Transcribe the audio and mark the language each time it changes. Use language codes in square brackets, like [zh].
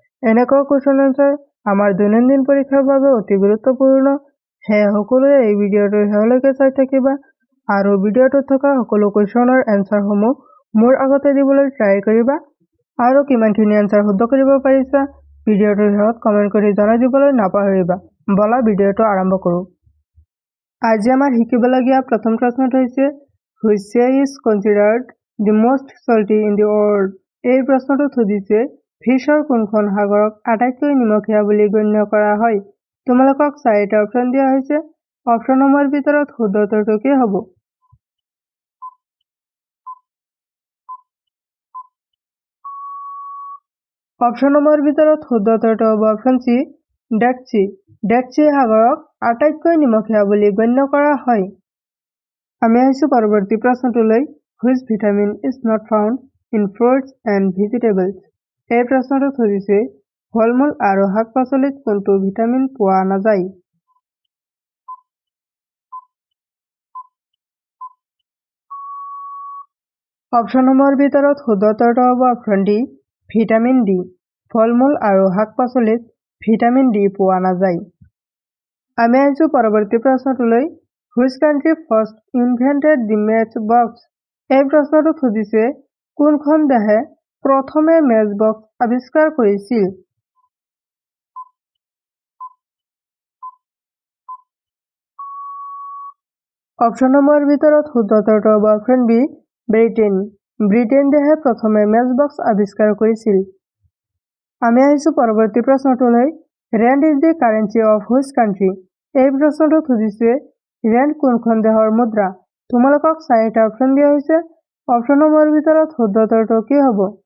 [as] এনেকুৱা question answer আমাৰ দৈনন্দিন পৰীক্ষাৰ বাবে অতি গুৰুত্বপূৰ্ণ। হে সকলোৱে এই ভিডিঅ'টো শেষলৈকে চাই থাকিবা আৰু ভিডিঅ'টোত থকা সকলো কোৱেশ্চনৰ এনসাৰসমূহ মোৰ আগতে দিবলৈ ট্ৰাই কৰিবা আৰু কিমানখিনি এনসাৰ শুদ্ধ কৰিব পাৰিছা ভিডিঅ'টোৰ শেষত কমেন্ট কৰি জনাই দিবলৈ নাপাহৰিবা। বলা ভিডিঅ'টো আৰম্ভ কৰো। আজি আমাৰ শিকিবলগীয়া প্ৰথম প্ৰশ্নটো হৈছে [en] which sea is considered the most salty in the world? [as] এই প্ৰশ্নটো সুধিছে বিশ্বৰ কোনখন সাগৰক আটাইতকৈ নিমখীয়া বুলি গণ্য কৰা হয়। তোমালোকক চাৰিটা অপচন দিয়া হৈছে। অপচনসমূহৰ ভিতৰত শুদ্ধ উত্তৰটো কি হ'ব? অপচনসমূহৰ ভিতৰত শুদ্ধ উত্তৰটো হ'ব option C dead C. Dead C সাগৰক আটাইতকৈ নিমখীয়া বুলি গণ্য কৰা হয়। আমি আহিছো পৰৱৰ্তী প্ৰশ্নটোলৈ। [en] Which vitamin is not found in fruits and vegetables? [as] এই প্ৰশ্নটো সুধিছে ফল-মূল আৰু শাক-পাচলিত কোনটো ভিটামিন পোৱা নাযায়। অপচনসমূহৰ ভিতৰত শুদ্ধ উত্তৰটো হ'ব অপচন ডি ভিটামিন ডি। ফল-মূল আৰু শাক-পাচলিত ভিটামিন ডি পোৱা নাযায়। আমি আহিছো পৰৱৰ্তী প্ৰশ্নটোলৈ। [en] Which country first invented the matchbox? [as] এই প্ৰশ্নটো সুধিছে কোনখন দেশে প্ৰথমে মেচবক্স আৱিষ্কাৰ কৰিছিল। অপচনসমূহৰ ভিতৰত শুদ্ধ উত্তৰটো হ'ব অপচন বি ব্ৰিটেইন। ব্ৰিটেইন দেশে প্ৰথমে মেচবক্স আৱিষ্কাৰ কৰিছিল। আমি আহিছো পৰৱৰ্তী প্ৰশ্নটোলৈ। [en] Rand is the currency of which country? [as] এই প্ৰশ্নটো সুধিছে ৰেণ্ড কোনখন দেশৰ মুদ্ৰা। তোমালোকক চাৰিটা অপচন দিয়া হৈছে। অপচনসমূহৰ ভিতৰত শুদ্ধ উত্তৰটো কি হ'ব?